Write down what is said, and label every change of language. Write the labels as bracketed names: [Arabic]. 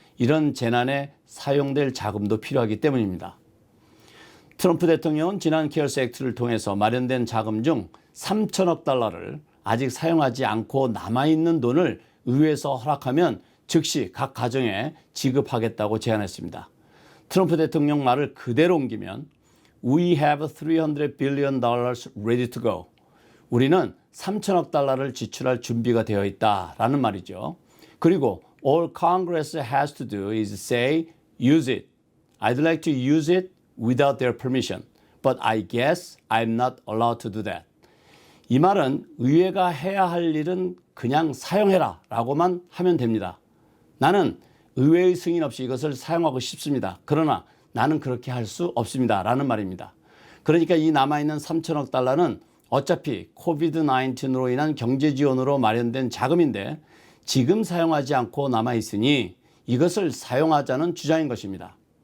[Korean] 이런 재난에 사용될 자금도 필요하기 때문입니다. 트럼프 대통령은 지난 케어스 액트를 통해서 마련된 자금 중 $3천억 달러를 아직 사용하지 않고 남아있는 돈을 의회에서 허락하면 즉시 각 가정에 지급하겠다고 제안했습니다. 트럼프 대통령 말을 그대로 옮기면 [English] We have $300 billion ready to go. [Korean] 우리는 3천억 달러를 지출할 준비가 되어 있다라는 말이죠. 그리고 [English] All Congress has to do is say, use it. I'd like to use it without their permission. But I guess I'm not allowed to do that. [Korean] 이 말은 의회가 해야 할 일은 그냥 사용해라 라고만 하면 됩니다. 나는 의회의 승인 없이 이것을 사용하고 싶습니다. 그러나 나는 그렇게 할 수 없습니다. 라는 말입니다. 그러니까 이 남아있는 3천억 달러는 어차피 코비드-19로 인한 경제 지원으로 마련된 자금인데 지금 사용하지 않고 남아있으니 이것을 사용하자는 주장인 것입니다.